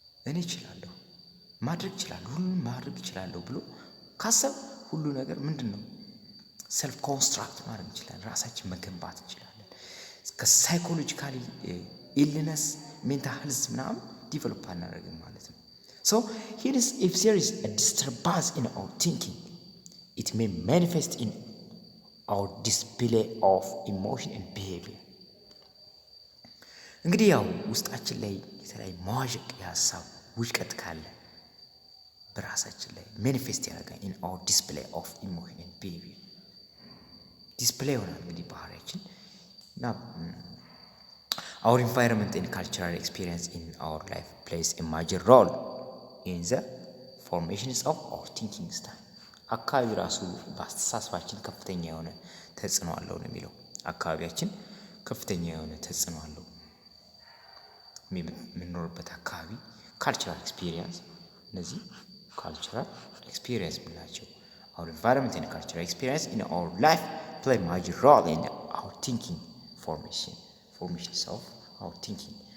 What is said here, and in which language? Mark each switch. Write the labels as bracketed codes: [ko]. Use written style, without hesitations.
[am] እኔ እችላለሁ ማድረግ እችላለሁ፣ ሁሉንም ማድረግ እችላለሁ ብሎ ካሰብ ሁሉ ነገር ምንድነው ሰልፍ ኮንስትራክት ማድረግ እንችላለን፣ ራሳችን መገንባት እንችላለን። ከሳይኮሎጂካሊ ኢልነስ ሜንታል ሄልዝ ምናምን ዲቨሎፕ አናደርግም ማለት ነው። [en] So here is if there is a disturbance in our thinking, it may manifest in our display of emotion and behavior. [am] እንግዲህ ያው ውስጣችን ላይ የተለያየ መዋዠቅ የሀሳብ ውድቀት ካለ በራሳችን ላይ ማኒፌስት ያደርጋል [en] in our display of emotion and behavior. [am] ዲስፕሌይ ይሆናል እንግዲህ ባህሪያችን እና [en] our environment and cultural experience in our life plays a major role in the formations of our thinking style. [am] አካባቢ ራሱ በአስተሳሰባችን ከፍተኛ የሆነ ተጽዕኖ አለው ነው የሚለው። አካባቢያችን ከፍተኛ የሆነ ተጽዕኖ አለው። የምንኖርበት አካባቢ ካልቸራል ኤክስፒሪየንስ፣ እነዚህ ካልቸራል ኤክስፒሪየንስ ምንላቸው [en] our environment and cultural experience in our life play major role in our thinking [am] formations of our thinking